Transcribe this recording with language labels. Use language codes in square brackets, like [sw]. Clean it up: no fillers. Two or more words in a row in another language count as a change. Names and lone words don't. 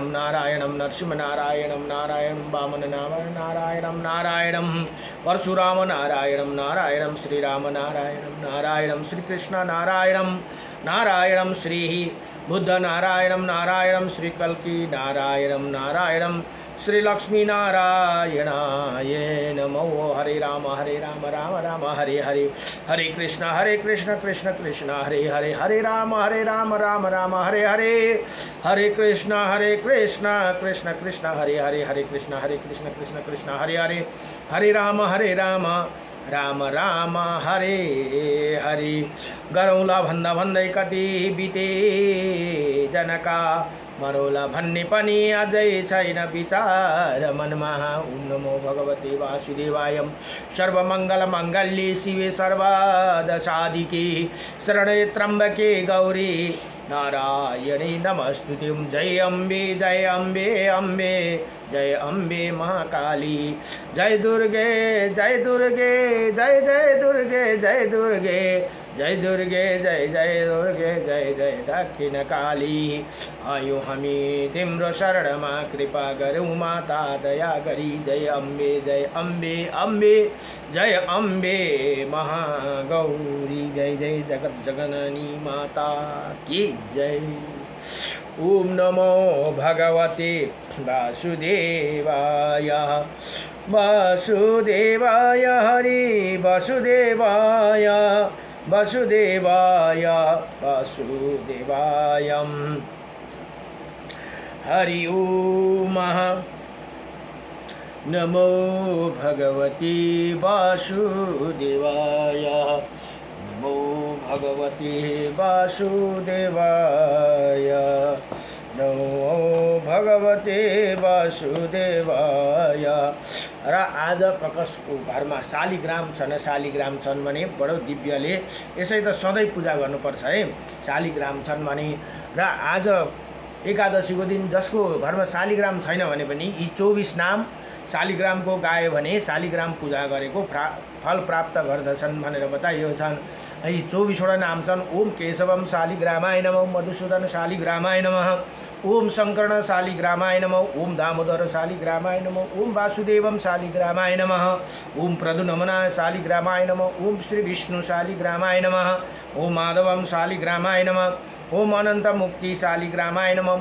[sa] नारायणं नरसिंहनारायणं नारायणं वामननारायणं नारायणं परशुराम नारायणं नारायणं श्रीराम नारायणं नारायणं श्रीकृष्ण नारायणं नारायणं श्री बुद्ध नारायणं नारायणं श्रीकल्की नारायणं नारायणं श्री लक्ष्मी नारायणाय नमो। हरे राम राम राम हरे हरे हरे कृष्ण कृष्ण कृष्ण हरे हरे हरे राम राम राम हरे हरे हरे कृष्ण कृष्ण कृष्ण हरे हरे हरे कृष्ण कृष्ण हरे हरे हरे राम राम राम हरे हरे। [ne] गरौँला भन्दा भन्दै कति बिते जनका मरौला भन्ने पनि अझै छैन विचार मनमा। [sa] ओम नमो भगवते वासुदेवाय। सर्वमङ्गल मङ्गल्ये शिवे सर्वदसाधिके शरणे त्र्यम्बके गौरी नारायणी नमस्तुते। [ne] जय अम्बे अम्बे जय अम्बे महाकाली। जय दुर्गे जय दुर्गे जय जय दुर्गे जय दुर्गे जय दुर्गे जय जय दुर्गे जय जय दक्षिण काली। आयो हामी तिम्रो शरणमा कृपा गरौँ माता दया गरी। जय अम्बे अम्बे जय अम्बे महागौरी। [hi] जय जय जगत जगननी माता की जय। [sa] ओम नमो भगवते वासुदेवाय। वासुदेवाय हरि वासुदेवाय वासुदेवाय वासुदेवाय हरि ओम नमो भगवते वासुदेवाय नमो भगवते वासुदेवाय नमो भगवते वासुदेवाय। [ne] र आज प्रकाशको घरमा शालिग्राम छन् भने बडो दिव्यले यसै त सधैँ पूजा गर्नुपर्छ है। शालिग्राम छन् भने र आज एकादशीको दिन जसको घरमा शालिग्राम छैन भने पनि यी 24 नाम शालिग्रामको गायो भने शालिग्राम पूजा गरेको फल प्राप्त गर्दछन् भनेर बताइएको छन्। यी 24 वटा नाम छन्। [sa] ओम केशवम शालिग्रामाय नमः, मधुसूदन शालिग्रामाय नमः, ओम शंकरण शालिग्रामाय नमः। ओम दामोदर शालिग्रामाय नमः। ओम वासुदेवम शालिग्रामाय नमः। ओम प्रदुनमना शालिग्रामाय नमः। ओम श्री विष्णु शालिग्रामाय नमः। ओम माधवम शालिग्रामाय नमः। ओम अनंत मुक्ति शालिग्रामाय नमः।